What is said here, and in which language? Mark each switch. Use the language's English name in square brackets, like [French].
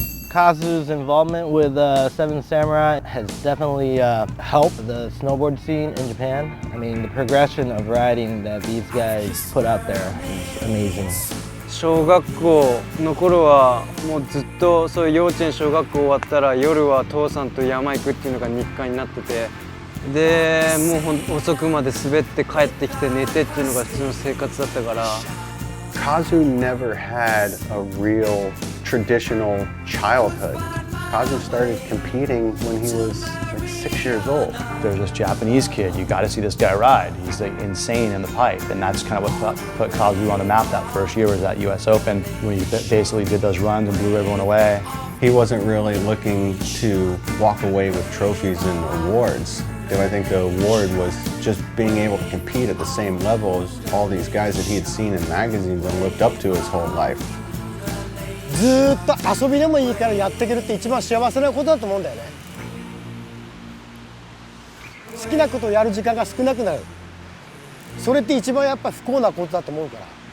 [English] Kazu's involvement with Seven Samurai has definitely helped the snowboard scene in Japan. I mean, the progression of riding that these guys put out there is amazing. [Japanese] 小学校の頃はもうずっとそういう幼稚園小学校終わったら夜は父さんと山行くっていうのが日課になってて、でもう遅くまで滑って帰ってきて寝てっていうのが普通の生活だったから。 [English] Kazu never had a real traditional childhood. Kazu started competing when he was like 6 years old. There's this Japanese kid, you got to see this guy ride. He's like insane in the pipe, and that's kind of what put Kazu on the map that first year was that US Open when he basically did those runs and blew everyone away. He wasn't really looking to walk away with trophies and awards. I think the award was just being able to compete at the same level as all these guys that he had seen in magazines and looked up to his whole life. [Japanese] ずーっと遊びでもいいからやっていけるって一番幸せなことだと思うんだよね。好きなことをやる時間が少なくなる。それって一番やっぱ不幸なことだと思うから。